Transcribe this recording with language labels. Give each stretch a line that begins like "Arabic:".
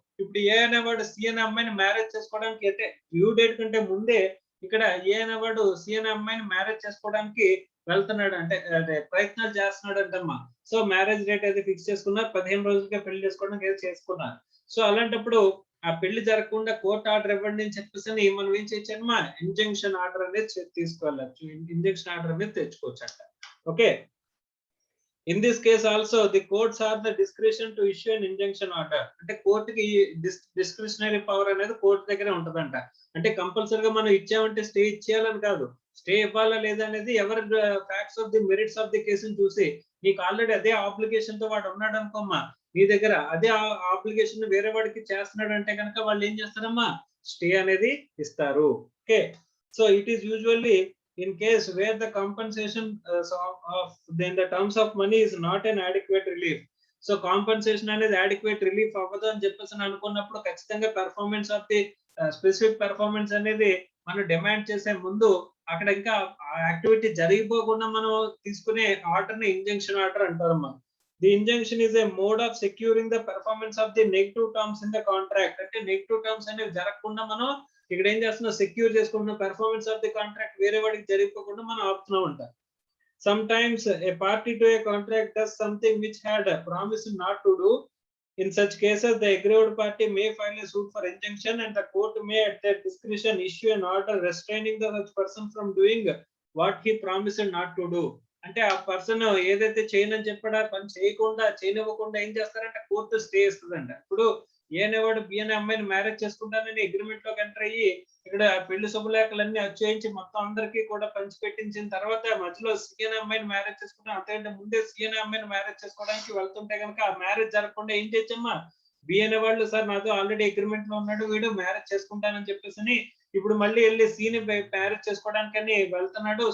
Telugu: ఇప్పుడు ఏ అనేవాడు సి అనే అమ్మాయిని మ్యారేజ్ చేసుకోవడానికి అయితే డ్యూ డేట్ కంటే ముందే ఇక్కడ ఏ అనేవాడు సి అనే అమ్మాయిని మ్యారేజ్ చేసుకోవడానికి వెళ్తున్నాడు అంటే ప్రయత్నాలు చేస్తున్నాడు అంటమ్మా. సో మ్యారేజ్ డేట్ అయితే ఫిక్స్ చేసుకున్నారు, 15 రోజులకే పెళ్లి చేసుకోవడానికి అయితే చేసుకున్నారు. సో అలాంటప్పుడు ఆ పెళ్లి జరగకుండా కోర్టు ఆర్డర్ ఇవ్వండి అని చెప్పేసి మనం ఏం చేయొచ్చమ్మా, ఇంజంక్షన్ ఆర్డర్ అనేది తీసుకెళ్ళచ్చు, ఇంజంక్షన్ ఆర్డర్ అనేది తెచ్చుకోవచ్చు అంట.
English: Okay, in this case also the courts have the discretion to issue an injunction order.
Telugu: అంటే కోర్టుకి డిస్క్రిషనరీ పవర్ అనేది కోర్టు దగ్గరే ఉంటదంట. అంటే కంపల్సరీగా మనం ఇచ్చామంటే స్టే ఇచ్చేయాలని కాదు, స్టే ఇవ్వాలా లేదా అనేది ఎవరి facts of the merits of the కేసుని చూసి, నీకు ఆల్రెడీ అదే ఆబ్లిగేషన్ తో వాడు ఉన్నాడు అనుకోమ్మా, నీ దగ్గర అదే ఆబ్లిగేషన్ వేరే వాడికి చేస్తున్నాడు అంటే కనుక వాళ్ళు ఏం చేస్తారమ్మా, స్టే అనేది ఇస్తారు.
English: Okay, so it is usually in case where the compensation of then the terms of money is not an adequate relief.
Telugu: So compensation అనేది adequate relief అవ్వదు అని చెప్పేసి అనుకున్నప్పుడు ఖచ్చితంగా performance of the specific performance అనేది మనం డిమాండ్ చేసే ముందు అక్కడ ఇంకా యాక్టివిటీ జరిగిపోకుండా మనం తీసుకునే ఆర్డర్ ని injunction order అంటారమ్మా.
English: The injunction is a mode of securing the performance of the negative terms in the contract.
Telugu: అంటే నెగటివ్ టర్మ్స్ అనేవి జరగకుండా మనం ఇక్కడ ఏం చేస్తున్నాం, సెక్యూర్ చేసుకుంటున్నాం పెర్ఫార్మెన్స్ ఆఫ్ ది కాంట్రాక్ట్ వేరే వాడికి జరిగిపోకుండా మనం ఆపుతున్నాం అంట.
English: Sometimes a party to a contract does something which had promised not to do. In such cases, the aggrieved party may file a suit for injunction and the court may at their discretion issue an order restraining the such person from doing what he promised not to do.
Telugu: అంటే ఆ person ఏదైతే చేయనని చెప్పాడో ఆ పని చేయనివ్వకుండా ఏం చేస్తారంటే court stay ఇస్తుందంట. ఇప్పుడు ఏ అనేవాడు బి అనే అమ్మాయిని మ్యారేజ్ చేసుకుంటానని అగ్రిమెంట్ లోకి ఎంటర్ అయ్యి ఇక్కడ పెళ్లి శుభలేఖలన్నీ వచ్చేయించి మొత్తం అందరికీ కూడా పంచి పెట్టించిన తర్వాత మధ్యలో సి అనే అమ్మాయిని మ్యారేజ్ చేసుకుంటాం, అంతకంటే ముందే సి అనే అమ్మాయిని మ్యారేజ్ చేసుకోవడానికి వెళ్తుంటే కనుక ఆ మ్యారేజ్ జరగకుండా ఏం చేయొచ్చమ్మా, బి అనే వాళ్ళు సార్ నాతో ఆల్రెడీ అగ్రిమెంట్ లో ఉన్నాడు, వీడు మ్యారేజ్ చేసుకుంటానని చెప్పేసి ఇప్పుడు మళ్ళీ వెళ్ళి సిని మ్యారేజ్ చేసుకోవడానికని వెళ్తున్నాడు.